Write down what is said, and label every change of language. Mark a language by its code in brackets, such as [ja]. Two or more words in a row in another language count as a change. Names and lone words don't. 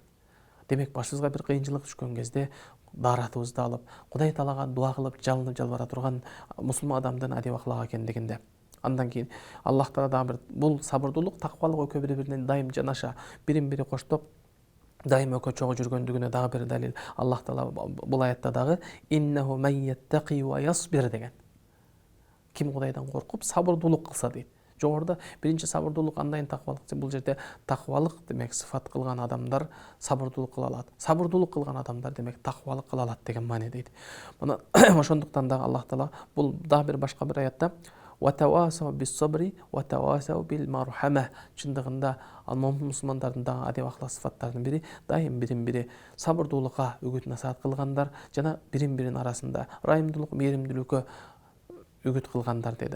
[ky] Демек башыбызга бир кыйынчылык түшкөн кезде дааратыбызды алып, Кудай Таалага дуа кылып, жалынып жалбара турган мусулман адамдын адеп аклагы экендигинде. Андан кийин Аллах Таала дагы бир бул сабырдуулук, таквалык экөө бири-бирине дайым жанаша, бирин-бири коштоп, дайым экөө чогуу жүргөндүгүнө дагы бир далил. Аллах Таала бул аятта дагы [ar] إنه من يتق ويصبر [ky] деген. Ким Кудайдан коркуп сабырдуулук кылса дейт. Жогоруда биринчи сабырдуулук андайын таквалык, бул жерде таквалык демек сыфат кылган адамдар сабырдуулук кыла алат. Сабырдуулук кылган адамдар демек таквалык кыла алат деген маани дейт. Мына ошондуктан дагы Аллах Таала бул дагы бир башка бир аятта [ar] وتواصوا بالصبر وتواصوا بالمرحمة, [ky] чындыгында мусулмандардын дагы адеп акылак сыфаттарынын бири дайым бирин-бири сабырдуулукка үгүт насаат кылгандар жана бирин-бирин арасында ырайымдуулук, мээримдүүлүккө үгүт кылгандар деди.